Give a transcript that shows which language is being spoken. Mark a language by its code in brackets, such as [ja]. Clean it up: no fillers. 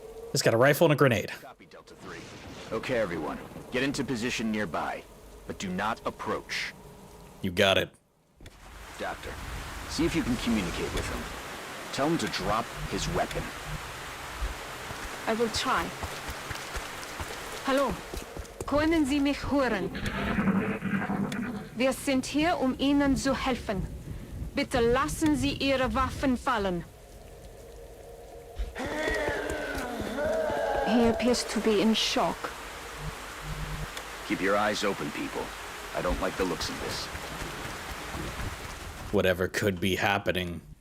[en] He's got a rifle and a grenade. Copy, Delta 3. Okay, everyone. Get into position nearby, but do not approach. You got it. Doctor, see if you can communicate with him. Tell him to drop his weapon. I will try. [de] Hallo, können Sie mich hören? Wir sind hier, Ihnen zu helfen. Bitte lassen Sie Ihre Waffen fallen. [en] He appears to be in shock. Keep your eyes open, people. I don't like the looks of this. Whatever could be happening.